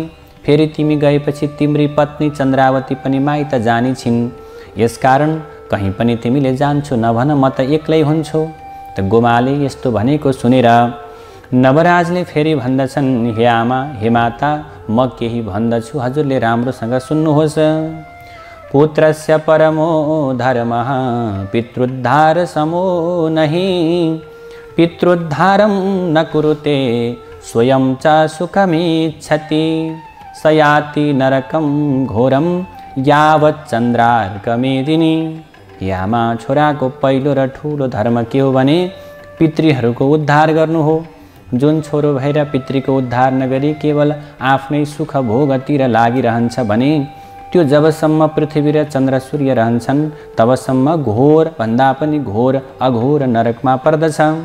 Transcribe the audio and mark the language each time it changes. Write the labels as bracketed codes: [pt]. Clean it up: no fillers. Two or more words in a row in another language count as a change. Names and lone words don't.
[ne] फेरि तिमी गएपछि तिम्री पत्नी चन्द्रावती पनि माइत जानी छिन्। यसकारण कहीँ पनि तिमीले जान्छु नभन, म त एक्लै हुन्छु। त गोमाले यस्तो भनेको सुनेर नवराजले फेरि भन्दछन्, हे आमा, हे माता, म केही भन्दछु, हजुरले राम्रोसँग सुन्नुहोस्। [sa] पुत्रस्य परमो धर्मः पितृद्धार समो नहि, पितृद्धारं न कुरुते स्वयं च सुखमिच्छति, स याति नरकं घोरं यावत् चन्द्रार्कमेदिनी। [ne] हे आमा, छोराको पहिलो र ठुलो धर्म के हो भने पितृहरूको उद्धार गर्नु हो। जुन छोरो भएर पितृको उद्धार नगरी केवल आफ्नै सुख भोगतिर लागिरहन्छ भने त्यो जबसम्म पृथ्वी र चन्द्र सूर्य रहन्छन् तबसम्म घोर भन्दा पनि घोर अघोर नरकमा पर्दछ।